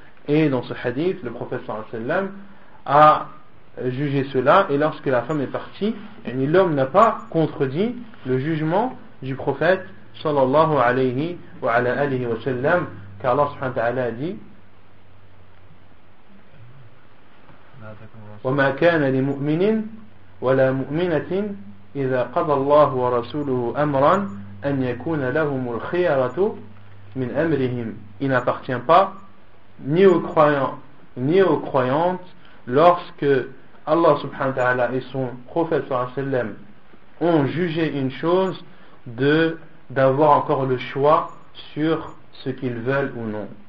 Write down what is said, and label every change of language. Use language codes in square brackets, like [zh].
[fr] Et dans ce hadith, le prophète sallallahu alayhi wa sallam a jugé cela, et lorsque la femme est partie, l'homme n'a pas contredit le jugement du prophète sallallahu alayhi wa sallam, car Allah subhanahu wa ta'ala a dit: [ar] وما كان لمؤمن ولا مؤمنة إذا قضى الله ورسوله أمرا أن يكون لهم الخيرة من أمرهم. [fr] Il n'appartient pas ni aux croyants ni aux croyantes lorsque Allah subhanahu wa ta'ala et son prophète sallallahu alayhi wa sallam ont jugé une chose d'avoir encore le choix sur ce qu'ils veulent ou non.